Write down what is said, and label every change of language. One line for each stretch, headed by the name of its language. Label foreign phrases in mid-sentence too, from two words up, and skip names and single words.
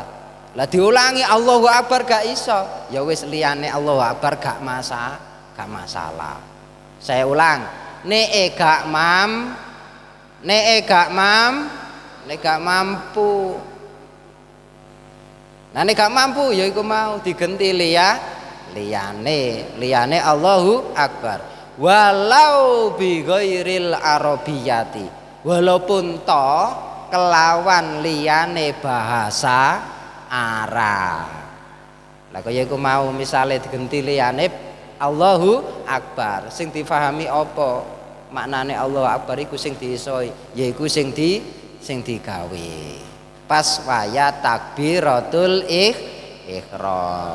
Javanese: Lah diulangi Allahu akbar gak iso, ya wis liyane Allahu akbar gak masalah. Saya ulang, nek gak mampu. Nah nek gak mampu ya iku mau digenti liyane Allahu akbar.
Arabic: Walau bi ghairil arabiyati,
Javanese: walaupun to kelawan liyane bahasa Arab. Lah kaya iku mau misale digenti liyane Allahu akbar sing difahami apa? maknane Allahu Akbar iku sing diiso yaiku sing digawe pas waya takbiratul ihram.